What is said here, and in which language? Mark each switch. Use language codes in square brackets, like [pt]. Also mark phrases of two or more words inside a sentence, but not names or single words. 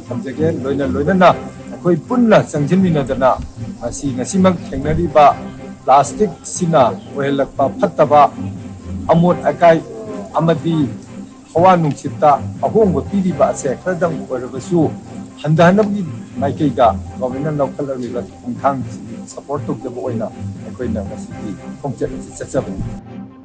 [mni] thamjage loina na akoi punna sangjinmina dana asi ngasimak thengnari ba plastic sina ohelakpa phattaba amot akai amadi hawa nungsitta ahongba piriba ase khadam oirabasu handanabgi maikaiga [en] government local [mni] khongthang [en] support to the [mni] boina akoi na ngasi khongchat chachabu